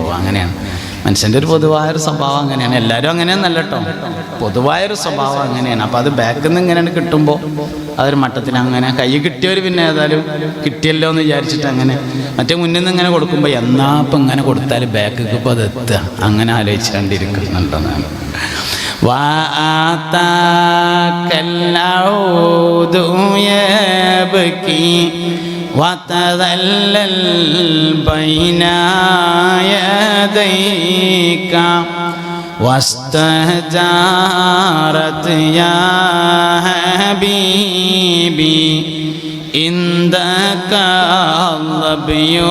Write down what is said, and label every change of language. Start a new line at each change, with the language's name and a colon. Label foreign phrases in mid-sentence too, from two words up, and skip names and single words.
Malayalam: അങ്ങനെയാണ് മനുഷ്യൻ്റെ ഒരു പൊതുവായൊരു സ്വഭാവം, അങ്ങനെയാണ്. എല്ലാവരും അങ്ങനെയൊന്നല്ല കേട്ടോ, പൊതുവായൊരു സ്വഭാവം അങ്ങനെയാണ്. അപ്പോൾ അത് ബാക്കിൽ നിന്ന് ഇങ്ങനെ കിട്ടുമ്പോൾ അതൊരു മട്ടത്തിന് അങ്ങനെ കൈ കിട്ടിയവർ പിന്നെ ഏതായാലും കിട്ടിയല്ലോ എന്ന് വിചാരിച്ചിട്ട് അങ്ങനെ, മറ്റേ മുന്നിൽ നിന്ന് ഇങ്ങനെ കൊടുക്കുമ്പോൾ എന്നാ ഇപ്പം ഇങ്ങനെ കൊടുത്താൽ ബാക്കിൽ ഇപ്പോൾ അത് എത്തുക, അങ്ങനെ ആലോചിച്ചുകൊണ്ടിരിക്കുന്നുണ്ടെന്നാണ്.
Arabic: وتذلل بين يديك واستهجرت يا حبيبي عندك الظبي